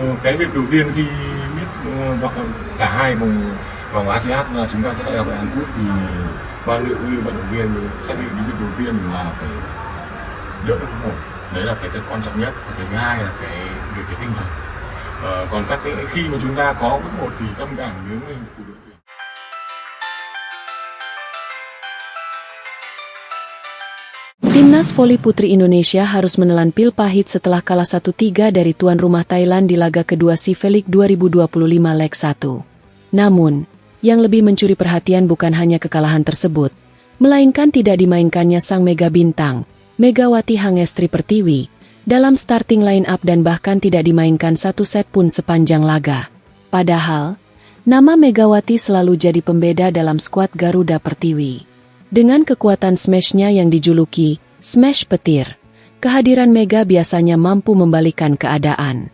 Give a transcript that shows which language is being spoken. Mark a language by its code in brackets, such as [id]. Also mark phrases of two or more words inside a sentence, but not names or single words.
[vi] cái việc đầu tiên khi biết cả hai vòng ASEAN là chúng ta sẽ gặp lại Hàn Quốc thì ban luyện như vận động viên xác định cái việc đầu tiên là phải đỡ được một, đấy là cái quan trọng nhất. Cái thứ hai là cái tinh thần. Còn các cái khi mà chúng ta có bước một thì tâm cảm nhớ về của đội tuyển. [id] Timnas voli putri Indonesia harus menelan pil pahit setelah kalah 1-3 dari tuan rumah Thailand di laga kedua SEA League 2025 leg 1. Namun, yang lebih mencuri perhatian bukan hanya kekalahan tersebut, melainkan tidak dimainkannya sang mega bintang, Megawati Hangestri Pertiwi, dalam [en] starting line up [id] dan bahkan tidak dimainkan satu set pun sepanjang laga. Padahal, nama Megawati selalu jadi pembeda dalam skuad Garuda Pertiwi. Dengan kekuatan smash-nya yang dijuluki smash petir, kehadiran Mega biasanya mampu membalikan keadaan.